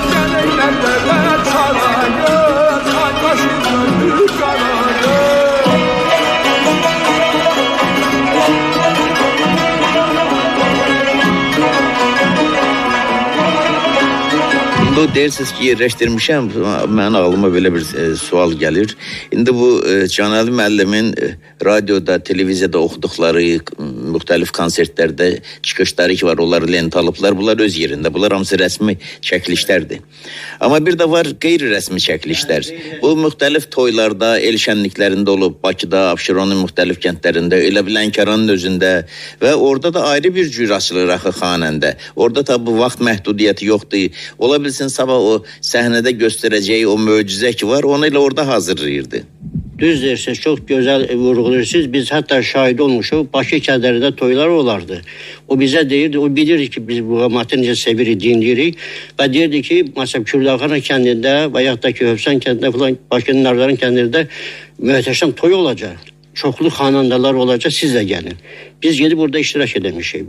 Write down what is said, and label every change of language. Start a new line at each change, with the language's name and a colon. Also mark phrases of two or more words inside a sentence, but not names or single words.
Turkish: Gelinlerden çara göz, ay kaşın gözün kara göz.
Azerbaijani: Bu deyirsiniz ki yerləşdirmişəm, mənim ağlıma belə bir sual gəlir. İndi bu Canəli müəllimin radioda, televiziyada oxuduqları, müxtəlif konsertlərdə çıxışları ki var, onları lent alıblar, bunlar öz yerində, bunlar hamısı rəsmi çəkilişlərdir. Amma bir də var qeyri-rəsmi çəkilişlər. Bu müxtəlif toylarda, el şənliklərində olub, Bakıda, Abşeronun müxtəlif kəndlərində, elə bir Lənkəranın özündə və orada da ayrı bir cür açılır axı xanəndə. Orada da bu vaxt məhdudiyyəti yoxdur. Ola bilsin sabah o səhnədə göstərəcəyi o möcüzə ki var, onu ilə orada hazırlayırdı. Düz deyirsiniz,
Turkish: çok güzel vurguluyorsunuz. Biz hatta şahit olmuşuz.
Azerbaijani: Bakı kədərində toylar olardı. O bize deyirdi, o bilirdi ki biz bu qamatı necə sevirik, dinləyirik. Və deyirdi ki, məsələn, Kürdağana kəndində və yaxud da ki, Hövsan kəndində falan, Bakının Narların kəndində möhtəşəm toy olacaq. Çoxlu xanandalar olacaq, siz də gəlin. Biz gedib burada iştirak edemişik.